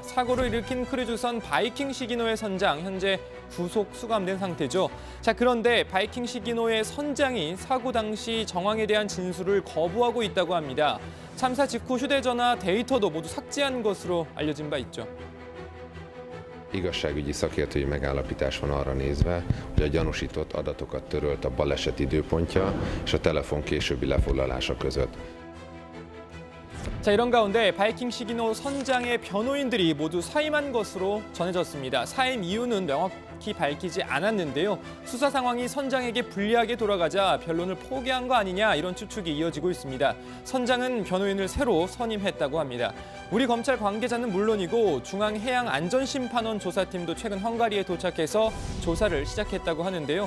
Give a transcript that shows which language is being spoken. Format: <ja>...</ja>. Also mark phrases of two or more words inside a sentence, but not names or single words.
<ko>사고를 일으킨 크루즈선 바이킹 시기노의 선장 현재 구속 수감된 상태죠. 자, 그런데 바이킹 시기노의 선장이 사고 당시 정황에 대한 진술을 거부하고 있다고 합니다. 참사 직후 휴대전화 데이터도 모두 삭제한 것으로 알려진 바 있죠.</ko> <hu>Igazságügyi szakértői megállapítás van arra nézve, hogy a gyanúsított adatokat törölt a baleset időpontja és a telefon későbbi lefoglalása között.</hu> <ko>자, 이런 가운데 바이킹 시기노 선장의 변호인들이 모두 사임한 것으로 전해졌습니다. 사임 이유는 명확히 밝히지 않았는데요. 수사 상황이 선장에게 불리하게 돌아가자 변론을 포기한 거 아니냐 이런 추측이 이어지고 있습니다. 선장은 변호인을 새로 선임했다고 합니다. 우리 검찰 관계자는 물론이고 중앙해양안전심판원 조사팀도 최근 헝가리에 도착해서 조사를 시작했다고 하는데요.</ko>